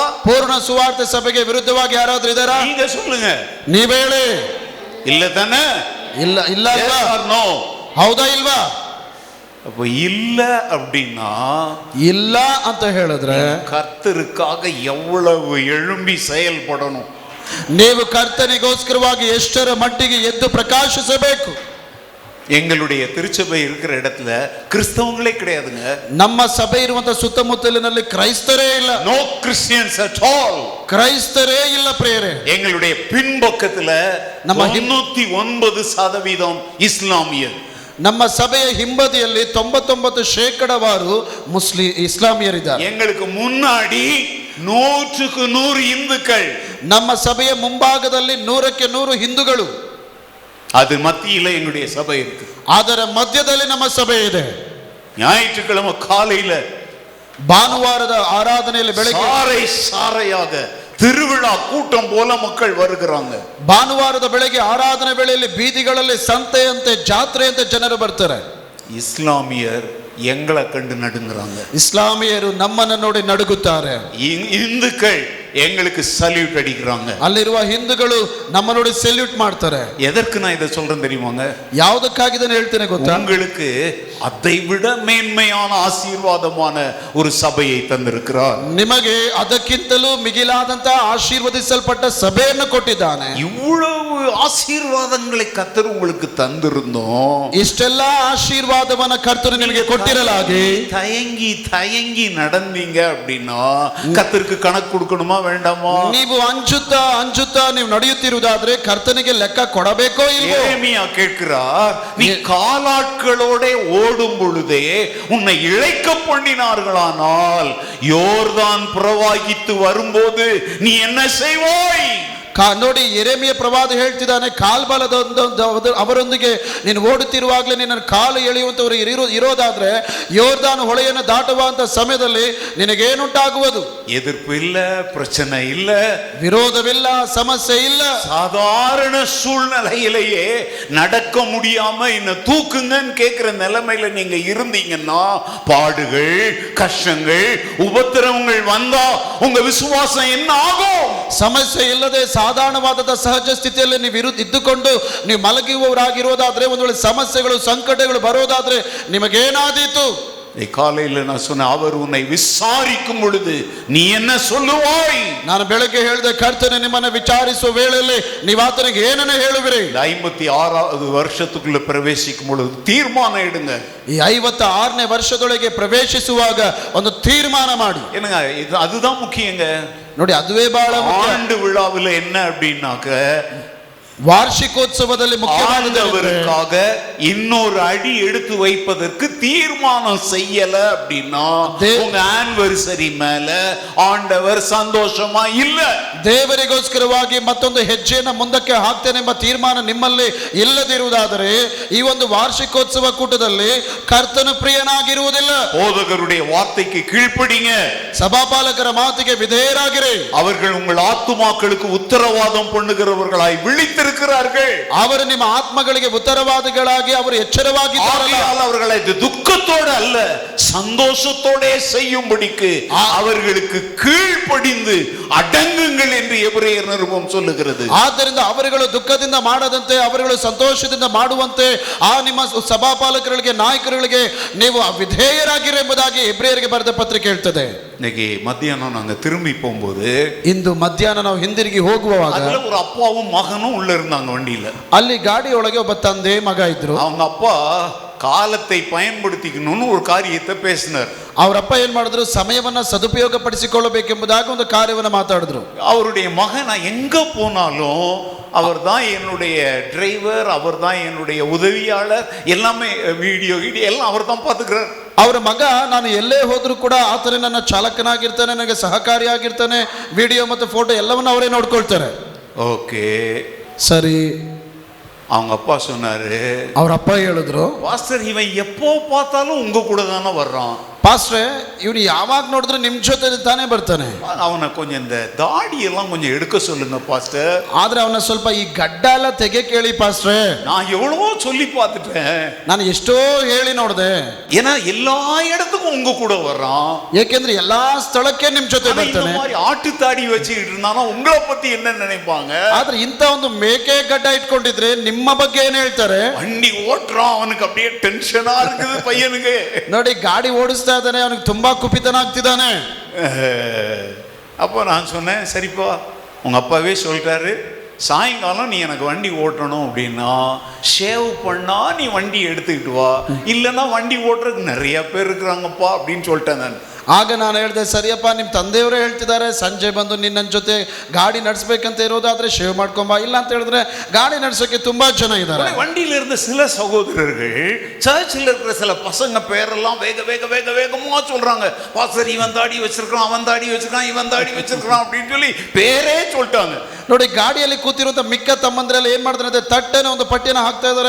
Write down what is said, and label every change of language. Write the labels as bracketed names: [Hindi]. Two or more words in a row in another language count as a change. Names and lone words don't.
[Kannada] ಪೂರ್ಣ ಸುವಾರ್ತೆ ಸಭೆಗೆ ವಿರುದ್ಧವಾಗಿ ಯಾರಾದರೂ ಇದ್ದಾರಾ? [Tamil] நீங்க சொல்லுங்க. [Kannada] ನೀವೇ ಹೇಳಿ. [Tamil] இல்ல தானே? [Kannada] ಇಲ್ಲ. ಇಲ್ಲ ಅಲ್ವಾ? ನೋ. ಹೌದಾ ಇಲ್ವಾ? [Tamil] அப்ப இல்ல அப்படின்னா [Kannada] ಇಲ್ಲ ಅಂತ ಹೇಳಿದ್ರೆ [Tamil] கர்த்தருக்காக எவ்வளவு எழும்பி செயல்படணும். [Kannada] ನೀವು ಕರ್ತನಿಗೋಸ್ಕರವಾಗಿ ಎಷ್ಟರ ಮಟ್ಟಿಗೆ ಎದ್ದು ಪ್ರಕಾಶಿಸಬೇಕು. [Tamil] எங்களுடைய திருச்சபை இருக்கிற இடத்துல கிறிஸ்தவங்களே கிடையாதுங்க. [Kannada] ನಮ್ಮ ಸಭೆ ಇರುವಂತ ಸುತ್ತಮುತ್ತಲಿನಲ್ಲಿ ಕ್ರೈಸ್ತರೇ ಇಲ್ಲ. [English] no Christians at all. [Kannada] ಕ್ರೈಸ್ತರೇ ಇಲ್ಲ ಪ್ರೇರೆ. [Tamil] எங்களுடைய பின்பக்கத்துல நம்ம 99% இஸ்லாமியர். [Kannada] ನಮ್ಮ ಸಭೆಯ ಹಿಂಬದಿಯಲ್ಲಿ 99% ಇಸ್ಲಾಮಿಯರಿದ್ದಾರೆ. [Tamil] எங்களுக்கு முன்னாடி 100க்கு 100 இந்துக்கள். [Kannada] ನಮ್ಮ ಸಭೆಯ ಮುಂಭಾಗದಲ್ಲಿ 100ಕ್ಕೆ 100 ಹಿಂದೂಗಳು. [Tamil] அது மத்தியில எங்களுடைய சபை இருக்கு. [Kannada] ಅದರ ಮಧ್ಯದಲ್ಲಿ ನಮ್ಮ ಸಭೆ ಇದೆ. [Tamil] ஞாயிற்றுக்கிழமை காலையில [Kannada] ಭಾನುವಾರದ ಆರಾಧನೆಯಲ್ಲಿ ಬೆಳಗ್ಗೆ [Tamil] சாரையாக திருவிழா கூட்டம் போல மக்கள் வருகிறாங்க. [Kannada] ಭಾನುವಾರದ ಬೆಳಗ್ಗೆ ಆರಾಧನೆ ವೇಳೆಯಲ್ಲಿ ಬೀದಿಗಳಲ್ಲಿ ಸಂತೆಯಂತೆ ಜಾತ್ರೆಯಂತೆ ಜನರು ಬರ್ತಾರೆ. [Tamil] இஸ்லாமியர் எங்களை கண்டு நடுங்குறாங்க. [Kannada] ಇಸ್ಲಾಮಿಯರು ನಮ್ಮನ್ನು ನೋಡಿ ನಡುಗುತ್ತಾರೆ. [Tamil] இந்துக்கள் எங்களுக்கு சல்யூட் அடிக்கிறாங்க. [Kannada] ಅಲ್ಲಿರುವ ಹಿಂದೂಗಳು ನಮ್ಮ ನೋಡಿ ಸಲ್ಯೂಟ್ ಮಾಡ್ತಾರೆ. [Tamil] எதற்கு நான் இதை சொல்றேன் தெரியுமாங்க? [Kannada] ಯಾವುದಕ್ಕಾಗಿ ಇದನ್ನು ಹೇಳ್ತೇನೆ ಗೊತ್ತಾ? [Tamil] உங்களுக்கு அதை விட மேன்மையான ஆசீர்வாதமான ஒரு சபையை தந்திருக்கிறார். [Kannada] ನಿಮಗೆ ಅದಕ್ಕಿಂತಲೂ ಮಿಗಿಲಾದಂತ ಆಶೀರ್ವದಿಸಲ್ಪಟ್ಟ ಸಭೆಯನ್ನು ಕೊಟ್ಟಿದ್ದಾನೆ. [Tamil] இவ்வளவு ஆசீர்வாதங்களை கர்த்தர் உங்களுக்கு தந்திருந்தோம். [Kannada] ಇಷ್ಟೆಲ್ಲ ಆಶೀರ್ವಾದವನ್ನ ಕರ್ತನು ನಿಮಗೆ ಕೊಟ್ಟಿರಲಾಗಿ [Tamil] தயங்கி தயங்கி நடந்தீங்க அப்படின்னா கர்த்தருக்கு கணக்கு கொடுக்கணுமா வேண்டாமா? [Kannada] ನೀವು ಅಂಜುತ್ತಾ ನೀವು ನಡೆಯುತ್ತಿರುವುದಾದ್ರೆ ಕರ್ತನಿಗೆ ಲೆಕ್ಕ ಕೊಡಬೇಕೋ ಇಲ್ವೋ? [Tamil] எரேமியா கேட்கிறார், நீ காலாட்களோட ஓடும் பொழுதே உன்னை இழைக்க பண்ணினார்களானால் யோர்தான் பிரவாகித்து வரும்போது நீ என்ன செய்வாய்? [Kannada] ನೋಡಿ, ಯೆರೆಮೀಯ ಪ್ರವಾದಿ ಹೇಳ್ತಿದ್ದಾನೆ, ಕಾಲ್ಬಲದ ಅವರೊಂದಿಗೆ ನೀನು ಓಡುತ್ತಿರುವಾಗಲೇ ನಿನ್ನ ಕಾಲು ಎಳೆಯುವಂತವರು ಇರೋದಾದ್ರೆ ಯೋರ್ದಾನ್ ಹೊಳೆಯನ್ನು ದಾಟುವಂತ ಸಮಯದಲ್ಲಿ ನಿನಗೇನುಂಟಾಗುವುದು? [Tamil] எதிர்ப்பு இல்ல, பிரச்சனை இல்ல, [Kannada] ವಿರೋಧವಿಲ್ಲ, ಸಮಸ್ಯೆ ಇಲ್ಲ. [Tamil] சாதாரண சூழ்நிலையிலேயே நடக்க முடியாம என்ன தூக்குங்கன்னு கேட்கிற நிலைமையில நீங்க இருந்தீங்கன்னா பாடுகள், கஷ்டங்கள், உபத்திரவங்கள் வந்தா உங்க விசுவாசம் என்ன ஆகும்? [Kannada] ಸಮಸ್ಯೆ ಇಲ್ಲದೆ ಸಾಧಾರಣವಾದ ಸಹಜ ಸ್ಥಿತಿಯಲ್ಲಿ ನೀವು ಇದ್ದುಕೊಂಡು ನೀವು ಮಲಗುವವರಾಗಿರೋದಾದ್ರೆ ಒಂದು ವೇಳೆ ಸಮಸ್ಯೆಗಳು ಸಂಕಟಗಳು ಬರೋದಾದ್ರೆ ನಿಮಗೇನಾದೀತು? [Tamil] காலையில நான் சொன்னேன், அவர் உன்னை விசாரிக்கும் பொழுது நீ என்ன சொல்லுவாய்? [Kannada] ನಾನು ಬೆಳಗ್ಗೆ ಹೇಳಿದೆ, ಕರ್ತನೆ ನಿಮ್ಮನ್ನು ವಿಚಾರಿಸುವ ವೇಳೆಯಲ್ಲಿ ನೀವು ಆತನಿಗೆ ಏನನ್ನ ಹೇಳುವಿರಿ? [Tamil] 56வது வருஷத்துக்குள்ள பிரவேசிக்கும் பொழுது தீர்மானம் எடுங்க. [Kannada] ಈ 56ನೇ ವರ್ಷದೊಳಗೆ ಪ್ರವೇಶಿಸುವಾಗ ಒಂದು ತೀರ್ಮಾನ ಮಾಡಿ. [Tamil] என்னங்க, அதுதான் முக்கியங்க. [Kannada] ನೋಡಿ, ಅದುವೇ ಬಹಳ ಮುಖ್ಯ. [Tamil] ஆண்டு விழாவில் என்ன அப்படின்னாக்க [Kannada] ವಾರ್ಷಿಕೋತ್ಸವದಲ್ಲಿ [Tamil] முக்கியமானவருக்காக இன்னொரு அடி எடுத்து வைப்பதற்கு தீர்மானம் செய்யல அப்படின்னா உங்க ஆனிவர்சரி மேல ஆண்டவர் சந்தோஷமா இல்ல. [Kannada] ದೇವರಿಗೋಸ್ಕರವಾಗಿ ಮತ್ತೊಂದು ಹೆಜ್ಜೆಯನ್ನು ಮುಂದಕ್ಕೆ ಹಾಕ್ತೇನೆಂಬ ತೀರ್ಮಾನ ನಿಮ್ಮಲ್ಲಿ ಇಲ್ಲದಿರುವುದಾದರೆ ಈ ಒಂದು ವಾರ್ಷಿಕೋತ್ಸವ ಕೂಟದಲ್ಲಿ ಕರ್ತನು ಪ್ರಿಯನಾಗಿರುವುದಿಲ್ಲ. [Tamil] போதகருடைய வார்த்தைக்கு கீழ்ப்படிங்க. [Kannada] ಸಭಾಪಾಲಕರ ಮಾತಿಗೆ ವಿಧೇಯರಾಗಿರಿ. [Tamil] அவர்கள் உங்கள் ஆத்துமாக்களுக்கு உத்தரவாதம் பண்ணுகிறவர்களாய் விழித்திரு இருக்கிறார்கள். [Kannada] ಅವರು ನಿಮ್ಮ ಆತ್ಮಗಳಿಗೆ ಉತ್ತರವಾದಿಗಳಾಗಿ ಅವರು ಎಚ್ಚರವಾಗಿದ್ದಾರಲ್ಲ. [Tamil] ஆகையால் அவர்களை துக்கத்தோடு அல்ல சந்தோஷத்தோடே செய்யும்படிக்கு அவர்களுக்கு கீழ்ப்படிந்து அடங்குங்கள் என்று எபிரேயர் நிருபம் சொல்லுகிறது. [Kannada] ಆದ್ದರಿಂದ ಅವರುಗಳು ದುಃಖದಿಂದ ಮಾಡದಂತೆ ಅವರುಗಳು ಸಂತೋಷದಿಂದ ಮಾಡುವಂತೆ ಆ ನಿಮ್ಮ ಸಭಾಪಾಲಕರಿಗೆ ನಾಯಕರುಗಳಿಗೆ ನೀವು ವಿಧೇಯರಾಗಿರಿ ಎಂಬುದಾಗಿ ಎಬ್ರಿಯರಿಗೆ ಬರೆದ ಪತ್ರಿಕೆ ಹೇಳ್ತದೆ. [Tamil] இன்னைக்கு மத்தியானம் நாங்க திரும்பி போகும்போது [Kannada] ಇಂದು ಮಧ್ಯಾಹ್ನ ನಾವು ಹಿಂದಿರುಗಿ ಹೋಗುವಾಗ [Tamil] அதுல ஒரு அப்பாவும் மகனும் உள்ள இருந்தாங்க வண்டியில. [Kannada] ಅಲ್ಲಿ ಗಾಡಿಯೊಳಗೆ ಒಬ್ಬ ತಂದೆ ಮಗ ಇದ್ರು. [Tamil] அவங்க அப்பா காலத்தை பயன்படுத்திக்கணும்னு ஒரு காரியத்தை பேசினார். [Kannada] ಅವರಪ್ಪ ಏನ್ ಮಾಡಿದ್ರು, ಸಮಯವನ್ನ ಸದುಪಯೋಗ ಪಡಿಸಿಕೊಳ್ಳಬೇಕೆಂಬುದಾಗಿ ಒಂದು ಕಾರ್ಯವನ್ನು ಮಾತಾಡಿದ್ರು. [Tamil] அவருடைய மகன் நான் எங்க போனாலும் அவர் தான் என்னுடைய டிரைவர், அவர் தான் என்னுடைய உதவியாளர், எல்லாமே வீடியோ எல்லாம் அவர் தான் பார்த்துக்கிறார். [Kannada] ಅವರ ಮಗ ನಾನು ಎಲ್ಲೇ ಹೋದ್ರು ಕೂಡ ಆತನೇ ನನ್ನ ಚಾಲಕನಾಗಿರ್ತಾನೆ, ನನಗೆ ಸಹಕಾರಿಯಾಗಿರ್ತಾನೆ, ವಿಡಿಯೋ ಮತ್ತು ಫೋಟೋ ಎಲ್ಲವನ್ನ ಅವರೇ ನೋಡ್ಕೊಳ್ತಾರೆ. [Tamil] ஓகே [Kannada] ಸರಿ. [Tamil] அவங்க அப்பா சொன்னாரு, [Kannada] ಅವ್ರ ಅಪ್ಪ ಹೇಳಿದ್ರು, [Tamil] பாஸ்டர் இவன் எப்போ பார்த்தாலும் உங்க கூட தானே வர்றான். [Kannada] ಪಾಸ್ಟ್ರೆ ಇವನು ಯಾವಾಗ ನೋಡಿದ್ರು ನಿಮ್ ಜೊತೆ ತಾನೇ ಬರ್ತಾನೆ. [Tamil] அவனை கொஞ்சம் இந்த தாடி எல்லாம் கொஞ்சம் எடுக்க சொல்லுங்க பாஸ்டர். [Kannada] ಆದ್ರೆ ಅವನ ಸ್ವಲ್ಪ ಈ ಗಡ್ಡ ಎಲ್ಲ ತೆಗೆ ಕೇಳಿ ಪಾಸ್ಟ್ರೆ. [Tamil] நான் எவ்வளவோ சொல்லி பார்த்துட்டேன், [Kannada] ನಾನು ಎಷ್ಟೋ ಹೇಳಿ ನೋಡಿದೆ. [Tamil] ஏன்னா எல்லா இடத்துக்கும் உங்க கூட வர்றான். [Kannada] ಏಕೆಂದ್ರೆ ಎಲ್ಲಾ ಸ್ಥಳಕ್ಕೆ ನಿಮ್ ಜೊತೆ ಬರ್ತಾನೆ. [Tamil] ஆட்டு தாடி வச்சுக்கிட்டு இருந்தானா உங்களை பத்தி என்ன நினைப்பாங்க? [Kannada] ಆದ್ರೆ ಇಂತ ಒಂದು ಮೇಕೆ ಗಡ್ಡ ಇಟ್ಕೊಂಡಿದ್ರೆ ನಿಮ್ಮ ಬಗ್ಗೆ ಏನ್ ಹೇಳ್ತಾರೆ? [Tamil] வண்டி ஓட்டுறான், அவனுக்கு அப்படியே டென்ஷனா இருக்குது பையனுக்கு. [Kannada] ನೋಡಿ ಗಾಡಿ ಓಡಿಸ್ತಾ ಇದ್ದಾನೆ, ಅವನಿಗೆ ತುಂಬಾ ಕುಪಿತನಾಗ್ತಿದ್ದಾನೆ. [Tamil] அப்போ நான் சொன்னேன், சரிப்பா உங்க அப்பாவே சொல்லிட்டாரு, சாயங்காலம் நீ எனக்கு வண்டி ஓட்டணும் அப்படின்னா ஷேவ் பண்ணா நீ வண்டி எடுத்துக்கிட்டு வா, இல்லைன்னா வண்டி ஓட்டுறதுக்கு நிறைய பேர் இருக்கிறாங்கப்பா அப்படின்னு சொல்லிட்டேன் நான். [Kannada] ಆಗ ನಾನು ಹೇಳಿದೆ, ಸರಿಯಪ್ಪ ನಿಮ್ಮ ತಂದೆಯವರೇ ಹೇಳ್ತಿದ್ದಾರೆ ಸಂಜೆ ಬಂದು ನಿನ್ನ ಜೊತೆ ಗಾಡಿ ನಡೆಸಬೇಕಂತ ಇರೋದಾದ್ರೆ ಶೇವ್ ಮಾಡ್ಕೊಂಬ, ಇಲ್ಲ ಅಂತ ಹೇಳಿದ್ರೆ ಗಾಡಿ ನಡೆಸೋಕೆ ತುಂಬಾ ಜನ ಇದ್ದಾರೆ. [Tamil] வண்டியில இருந்த சில சகோதரர்கள் சர்ச்சில் இருக்கிற சில பசங்க பேரெல்லாம் வேக வேக வேக வேகமா சொல்றாங்க, பாஸ்டர் இவன் தாடி வச்சிருக்கான், அவன் தாடி வச்சிருக்கான், இவன் தாடி வச்சிருக்கான் அப்படின்னு சொல்லி பேரே சொல்லிட்டாங்க. [Kannada] ನೋಡಿ ಗಾಡಿಯಲ್ಲಿ ಕೂತಿರುವಂತ ಮಿಕ್ಕ ತಮ್ಮಂದ್ರೆಲ್ಲ ಏನ್ ಮಾಡ್ತಾರೆ, ತಟ್ಟನೆ ಒಂದು ಪಟ್ಟಿಯನ್ನು ಹಾಕ್ತಾ ಇದಾರೆ.